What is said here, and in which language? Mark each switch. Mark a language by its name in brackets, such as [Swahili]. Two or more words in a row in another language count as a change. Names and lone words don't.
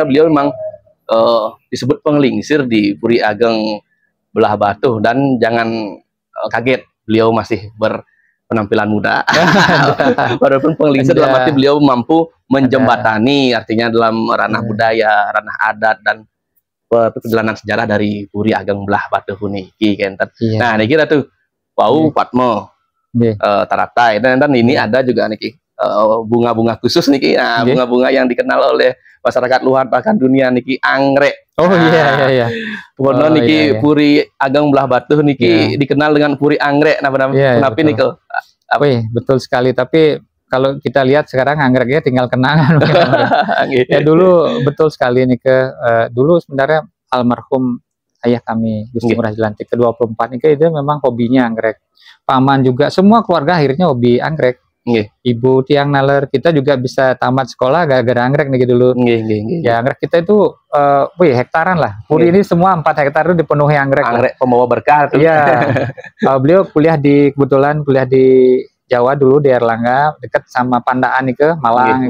[Indonesian] Beliau memang disebut penglingsir di Puri Ageng Belah Batu, dan jangan kaget, beliau masih penampilan muda. Walaupun penglingsir dalam arti beliau mampu menjembatani, artinya dalam ranah budaya, ranah adat, dan perjalanan sejarah dari Puri Ageng Belah Batu niki kan. Iya. Nah niki tuh Wau Patmo Taratai dan ini ada juga niki bunga-bunga khusus niki. Nah bunga-bunga yang dikenal oleh masyarakat luar bahkan dunia niki anggrek. Oh iya. Pokoknya niki Puri Ageng Belah Batu niki dikenal dengan Puri anggrek. Nah kenapa niki? Betul sekali. Tapi kalau kita lihat sekarang anggreknya tinggal kenangan. Ya dulu betul sekali nih dulu sebenarnya almarhum ayah kami Gusti Ngurah Jelantik ke-24 nih itu memang hobinya anggrek. Paman juga semua keluarga akhirnya hobi anggrek. [Balinese] Ibu tiang naler [Indonesian] kita juga bisa tamat sekolah gara-gara anggrek nih dulu. Ya anggrek kita itu hektaran lah. Puri ini semua 4 hektar itu dipenuhi anggrek. Anggrek pembawa berkah tuh. Iya. Beliau kebetulan kuliah di Jawa dulu di Erlangga dekat sama Pandaan nih ke Malang.